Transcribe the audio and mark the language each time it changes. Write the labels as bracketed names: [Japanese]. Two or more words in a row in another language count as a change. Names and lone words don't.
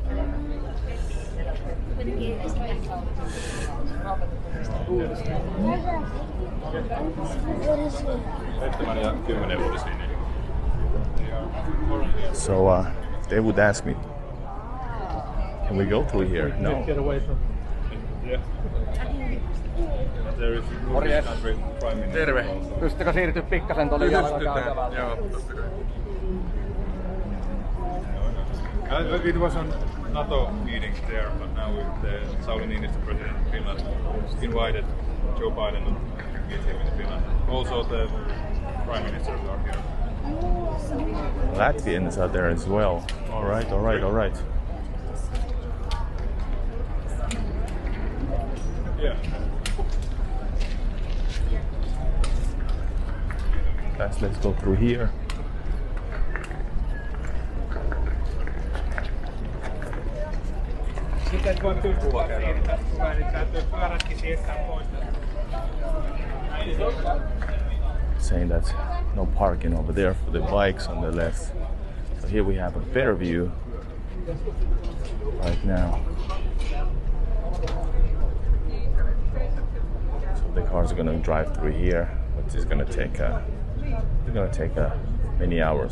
[English] So they would ask me, can we go through here? No. Get away from There is a country prime minister. [Finnish] Terve. Pystytkö siirtyä pikkasen tuolle jalkakäytävälle? Joo, totta kai. [English] It was on NATO meetings there, but now with the Sauli Niinistö, president of Finland, invited Joe Biden to meet him in Finland. Also the prime ministers are here. Latvians are there as well. All right, all right, all right. Yeah. Guys, let's go through here. [Finnish] Sitten voi pystyä siirtää, kun täytyy pyörätkin siirtää pois. [English] Saying that no parking over there for the bikes on the left. So here we have a better view right now. So the cars are gonna drive through here, but it's gonna take many hours.